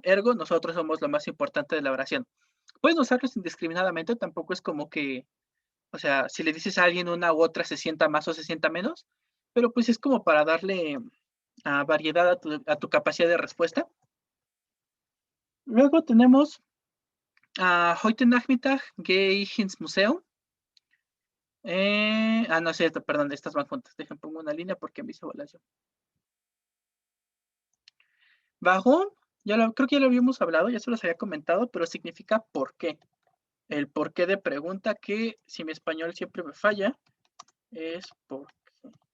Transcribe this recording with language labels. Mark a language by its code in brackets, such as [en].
[es] Ergo, nosotros somos lo más importante de la oración. Pueden usarlos indiscriminadamente, tampoco es como que, o sea, si le dices a alguien una u otra se sienta más o se sienta menos, pero pues es como para darle variedad a tu capacidad de respuesta. Luego tenemos [de] heute Nachmittag gehe ich ins Museum. [es] No es cierto, perdón, estas van juntas. Dejen, pongo una línea porque me hice bolas yo. Warum, creo que ya lo habíamos hablado, ya se los había comentado, pero significa por qué. El por qué de pregunta que, si mi español siempre me falla, es por qué.